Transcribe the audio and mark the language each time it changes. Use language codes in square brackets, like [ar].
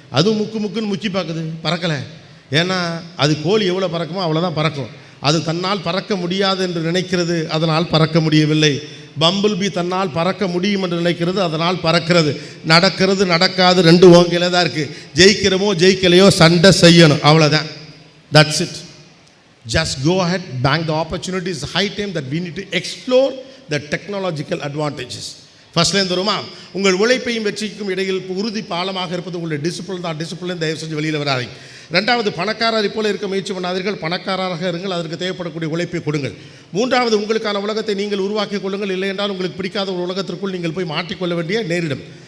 [ta] அதுவும் முக்குன்னு முக்கி பார்க்குது, பறக்கலை. ஏன்னா அது கோழி எவ்வளோ பறக்குமோ அவ்வளோதான் பறக்கும். அது தன்னால் பறக்க முடியாது என்று நினைக்கிறது, அதனால் பறக்க முடியவில்லை. பம்பிள் பீ தன்னால் பறக்க முடியும் என்று நினைக்கிறது, அதனால் பறக்கிறது. நடக்காது ரெண்டு ஓங்கையில் தான் இருக்குது. ஜெயிக்கிறமோ ஜெயிக்கலையோ சண்டை செய்யணும், அவ்வளோதான். [en] That's it. Just go ahead, bank the opportunities. High time that we need to explore the technological advantages. [ta] ஃபர்ஸ்ட்லேருந்து வருமா, உங்கள் உழைப்பையும் வெற்றிக்கும் இடையில் உறுதி பாலமாக இருப்பது உங்களுடைய டிசிப்ளின் தான். டிசிப்ளின் தயவு செஞ்சு வெளியில் வராதீங்க. ரெண்டாவது, பணக்காரரை போல இருக்க முயற்சி பண்ணாதீர்கள், பணக்காரராக இருங்கள், அதற்கு தேவைப்படக்கூடிய உழைப்பை கொடுங்கள். மூன்றாவது, உங்களுக்கான உலகத்தை நீங்கள் உருவாக்கி கொள்ளுங்கள், இல்லை என்றால் உங்களுக்கு பிடிக்காத ஒரு உலகத்திற்குள் நீங்கள் போய் மாற்றிக்கொள்ள வேண்டிய நேரிடும்.